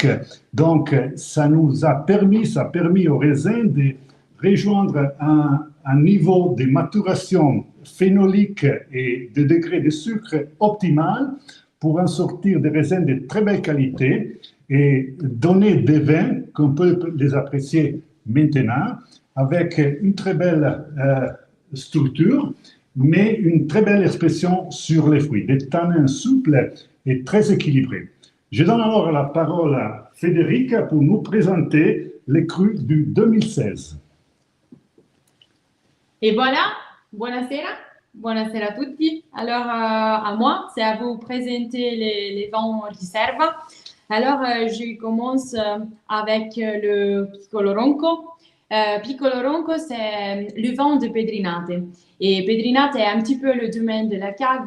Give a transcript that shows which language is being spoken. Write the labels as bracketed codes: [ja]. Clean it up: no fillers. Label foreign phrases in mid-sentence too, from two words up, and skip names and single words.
[fr] Donc, ça a permis aux raisins de rejoindre un niveau de maturation phénolique et de degré de sucre optimal pour en sortir des raisins de très belle qualité et donner des vins qu'on peut les apprécier maintenant avec une très belle structure, mais une très belle expression sur les fruits, des tanins souples et très équilibrés. Je donne alors la parole à Federica pour nous présenter les crus du 2016. Et voilà, [it] buonasera a tutti. [fr] Alors, à moi, c'est à vous présenter les vins réserves. Alors, je commence avec le Piccolo Ronco. Piccolo Ronco, c'est le vin de Pedrinate. Et Pedrinate est un petit peu le domaine de la cave.